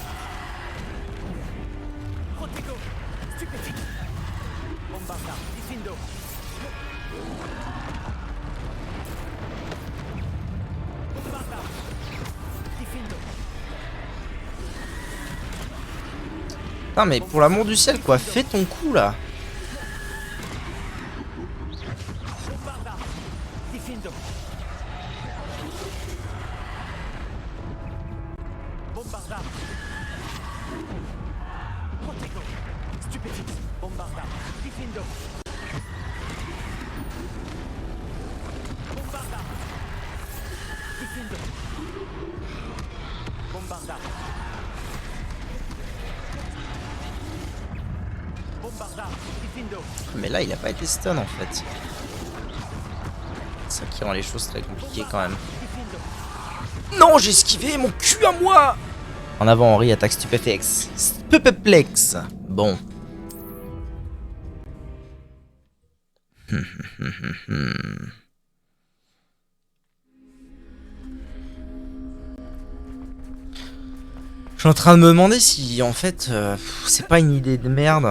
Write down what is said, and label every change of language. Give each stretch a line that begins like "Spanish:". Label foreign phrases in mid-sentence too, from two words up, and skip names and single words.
French: Protego, stupéfique. Bombarda, Diffindo. Bombarda, Diffindo. Non mais pour l'amour du ciel quoi, fais ton coup là. Bombarda, Diffindo. Bombarda. Protego, stupéfique. Bombarda, Diffindo. Bombarda. Diffindo. Bombarda. Bombarda, Diffindo. Mais là il a pas été stun en fait. C'est ça qui rend les choses très compliquées quand même. Non, j'ai esquivé mon cul à moi. En avant Henri, attaque stupéflex. Stupéflex. Bon. Je suis en train de me demander si en fait c'est pas une idée de merde.